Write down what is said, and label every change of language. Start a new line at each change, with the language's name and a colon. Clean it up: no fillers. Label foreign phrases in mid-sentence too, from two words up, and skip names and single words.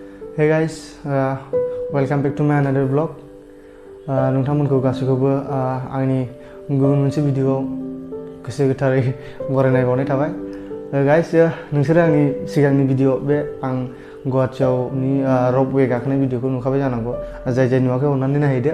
English: Hey guys, welcome back to my another vlog.
Bodo: नोंथांमोनखौ गासैखौबो आंनि गुबुन मोनसे भिडिअआव गोसो गोथारै बरायनाय बावनाय थाबाय। गाइस, नोंसोरो आंनि सिगांनि भिडिअ बे आं गुवाहाटीयावनि रपवे गाखोनाय भिडिअखौ नुखाबाय जानांगौ। जाय नुवाखै अननानै नायहैदो।